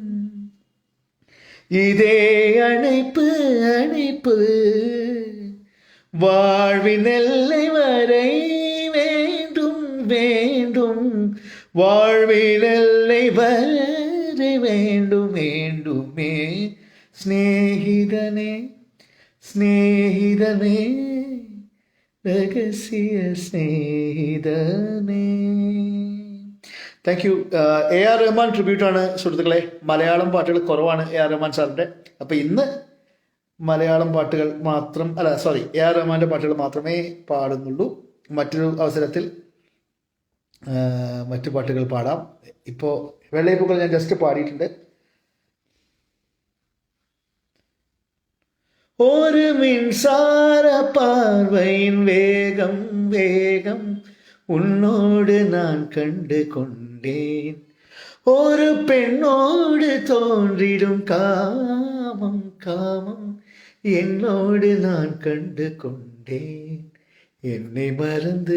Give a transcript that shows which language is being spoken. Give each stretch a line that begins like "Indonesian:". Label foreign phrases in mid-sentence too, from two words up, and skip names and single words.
Tamil: இதே அணைப்பு அணைப்பு, வாழ்வின் எல்லை வரை வேண்டும் வேண்டும், வாழ்வின் எல்லை வரை வேண்டும் வேண்டுமே, ஸ்நேகிதனே ஸ்நேகிதனே ரகசிய ஸ்நேகிதனே.
English: thank you.
Malayalam: എ ആർ റഹ്മാൻ ട്രിബ്യൂട്ടാണ് സുഹൃത്തുക്കളെ. മലയാളം പാട്ടുകൾ കുറവാണ് എ ആർ റഹ്മാൻ സാറിൻ്റെ. അപ്പോൾ ഇന്ന് മലയാളം പാട്ടുകൾ മാത്രം എ ആർ റഹ്മാൻ്റെ പാട്ടുകൾ മാത്രമേ പാടുന്നുള്ളൂ. മറ്റൊരു അവസരത്തിൽ മറ്റു പാട്ടുകൾ പാടാം. ഇപ്പോൾ വെള്ളയപ്പൂക്കൾ ഞാൻ ജസ്റ്റ് പാടിയിട്ടുണ്ട്.
Tamil: ஒரு மின்சார பார்வையின் வேகம் வேகம் உன்னோடு நான் கண்டு கொண்டேன், ஒரு பெண்ணோடு தோன்றிடும் காமம் காமம் என்னோடு நான் கண்டு கொண்டேன், என்னை மறந்து